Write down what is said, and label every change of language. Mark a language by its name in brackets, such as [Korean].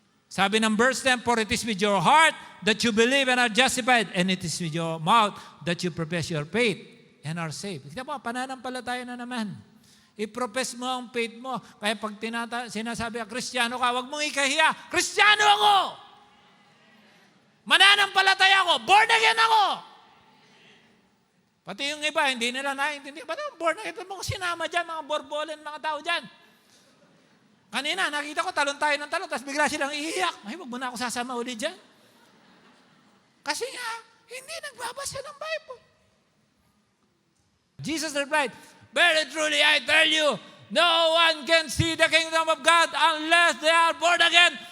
[English] Sabi ng verse 10, for it is with your heart that you believe and are justified, and it is with your mouth that you profess your faith and are saved. [Filipino] Kita mo, pananampalataya na naman. I-profess mo ang faith mo. Kaya pag sinasabi ka, Kristiyano ka, huwag mong ikahiya. Kristiyano ako! Mananampalataya ako! Born again ako! Pati yung iba, hindi nila naiintindihan. Ba't born again? Ito mga sinama dyan, mga borbolen, mga tao dyan. Kanina, nakita ko talon tayo ng talon, tapos bigla silang iiyak. Ay, wag mo na ako sasama ulit dyan. Kasi nga, hindi nagbabasa ng Bible. [English] Jesus replied, very truly I tell you, no one can see the kingdom of God unless they are born again.